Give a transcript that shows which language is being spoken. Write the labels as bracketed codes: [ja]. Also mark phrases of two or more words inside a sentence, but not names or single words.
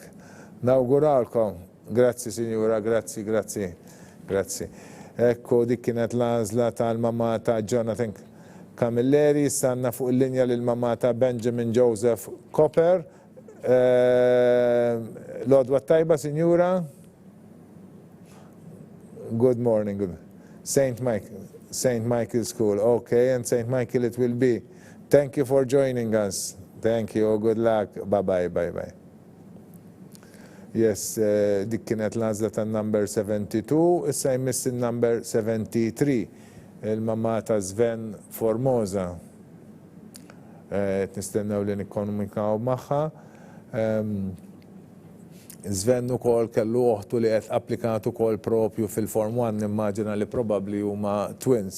[mt] Nawguralkom. Grazzi, Sinjura, grazzi. Ekku, dik kienet l-għażla tal-mamma ta' Jonathan Camilleri, sanna fuq il-linja l-mamma ta' Benjamin Joseph Copper. L-għodwa tajba, Sinjura? [en] Good morning. St. Michael School. Okay, and St. Michael it will be. Thank you for joining us. Thank you. Good luck. Bye. Yes, [mt] dik kienet l-għażla tan-number 72, issa jmiss il-number 73, il-mamma ta' Sven Formosa. Nistennew li nikkomunikaw magħha. Sven ukoll kellu oħtu li qed applikat ukoll propju fil-Form 1, nimmaġina li probabbli huma twins.